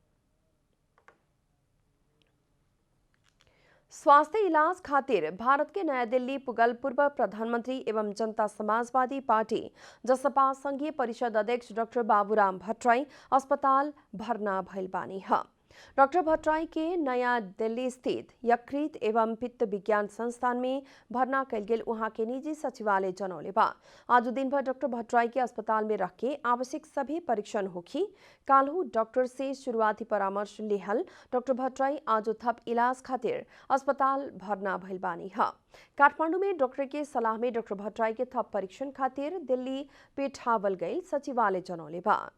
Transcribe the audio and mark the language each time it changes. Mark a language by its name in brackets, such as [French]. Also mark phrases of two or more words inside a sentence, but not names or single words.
[Bhojpuri] स्वास्थ्य इलाज खातिर भारत के नया दिल्ली पुगल पूर्व प्रधानमंत्री एवं जनता समाजवादी पार्टी जसपा संघीय परिषद अध्यक्ष डॉक्टर बाबूराम भट्टराई अस्पताल भर्ना भइल बानी है। डॉक्टर भट्टराई के नया दिल्ली स्थित यकृत एवं पित्त विज्ञान संस्थान में भर्ना कल गेल वहां के निजी सचिवालय जनौले बा। आज दिन भर डॉक्टर भट्टराई के अस्पताल में रख के आवश्यक सभी परीक्षण होखी। काल्हू डॉक्टर से शुरुआती परामर्श लेहल डॉक्टर भट्टराई आज थप इलाज खातिर अस्पताल भर्ना भइल बानी है। काठमांडू में डॉक्टर के सलाह में डॉक्टर भट्टराई के थप परीक्षण खातिर दिल्ली पेठावल गई सचिवालय जनौले बा।